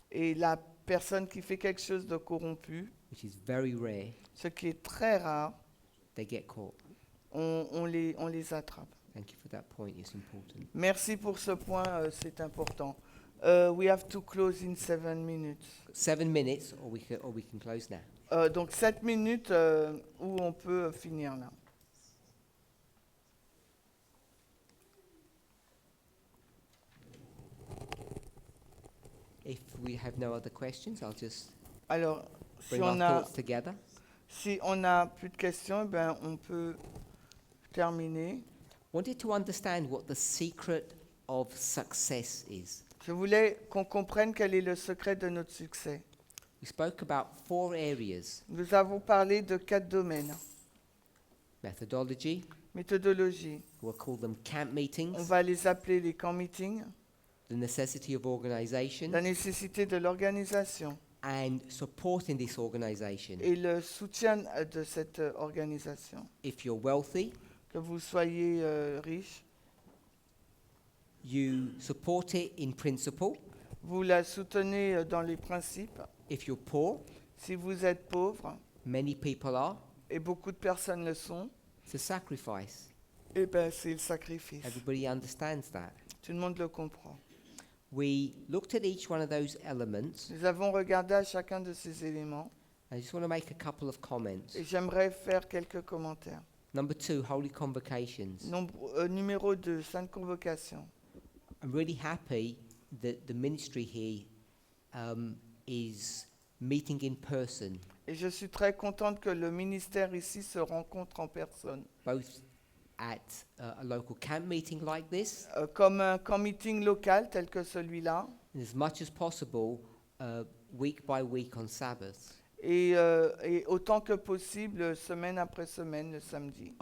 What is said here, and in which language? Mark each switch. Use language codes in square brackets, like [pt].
[fr] Et la personne qui fait quelque chose de corrompu, [en] which is very rare, [fr] ce qui est très rare, [en] they get caught. [fr] on les attrape. [en] Thank you for that point, it's important. [fr] Merci pour ce point, c'est important. [en] We have to close in 7 minutes. 7 minutes, or we can close now. [fr] Donc 7 minutes où on peut finir là. [en] If we have no other questions, I'll just [fr] Alors, [en] bring our thoughts together. [fr] si on n'a plus de questions, eh ben, on peut terminer. [en] Wanted to understand what the secret of success is. [fr] Je voulais qu'on comprenne quel est le secret de notre succès. [en] We spoke about 4 areas: [fr] Nous avons parlé de 4 domaines. [en] methodology, [fr] Méthodologie. [en] we'll call them camp [fr] On [en] meetings, [fr] va les appeler les camp meetings. [en] the necessity of organization, [fr] La nécessité de l'organisation [en] and supporting this organization. [fr] et le soutien de cette organisation. [en] If you're wealthy, [fr] Que vous soyez riche, [en] you support it in principle. [fr] vous la soutenez dans les principes. [en] If you're poor, [fr] Si vous êtes pauvre, [en] many people are, [fr] et beaucoup de personnes le sont, [en] it's a sacrifice. [fr] eh ben, c'est le sacrifice. [en] Everybody understands that. [fr] Tout le monde le comprend. [en] We looked at each one of those elements [fr] Nous avons regardé à chacun de ces éléments [en] I just want to make a couple of comments. [fr] Et j'aimerais faire quelques commentaires. [en] Number 2, Holy Convocations. [fr] Numéro 2, Sainte Convocation. [en] I'm really happy that the ministry here is meeting in person, [fr] Et je suis très contente que le ministère ici se rencontre en personne. [en] both at a local camp meeting like this, [fr] Comme un camp meeting local tel que celui-là, [en] and as much as possible, week by week on Sabbath. [fr] et autant que possible, semaine après semaine, le samedi.